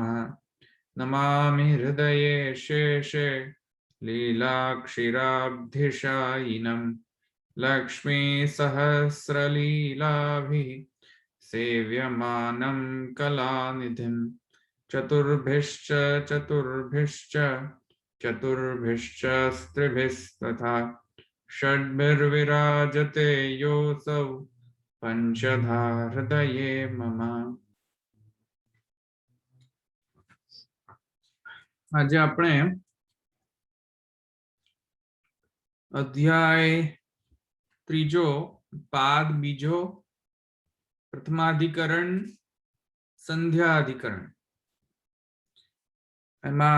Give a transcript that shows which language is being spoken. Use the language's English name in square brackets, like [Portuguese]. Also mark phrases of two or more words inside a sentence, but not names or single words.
[Sanskrit] नमामि हृदये शेषे लीलाक्षीराब्धिशायिनं लक्ष्मीसहस्रलीलाभिः सेव्यमानं कलानिधिम् चतुर्भिश्च चतुर्भिश्च चतुर्भिश्च स्त्रिभिस्तथा षड्भिर्विराजते योऽसौ पंचधा हृदये मम। [Gujarati] आज આપણે અધ્યાય ત્રીજો પાદ બીજો પ્રથમાધિકરણ સંધ્યાધિકરણ એમાં